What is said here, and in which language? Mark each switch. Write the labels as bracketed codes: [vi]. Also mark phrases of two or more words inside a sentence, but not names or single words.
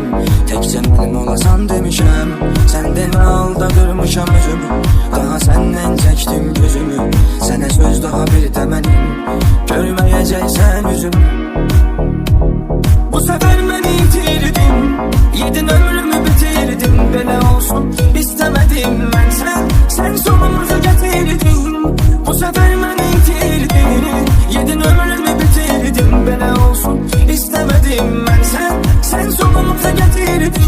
[az] Təkcə mənim olasan demişəm. Sən demə aldadırmışam özümü. Daha səndən çəkdim gözümü. Sənə söz daha bir də mənim görməyəcəksən üzümü. [tr] Bu sefer beni itirdin, yedin ömrümü bitirdin. Belə olsun istemedim ben, sen sonumuzu getirdin. Bu sefer beni itirdin, yedin ömrümü bitirdin. Belə olsun istemedim ben, sen sonumuzu getirdin.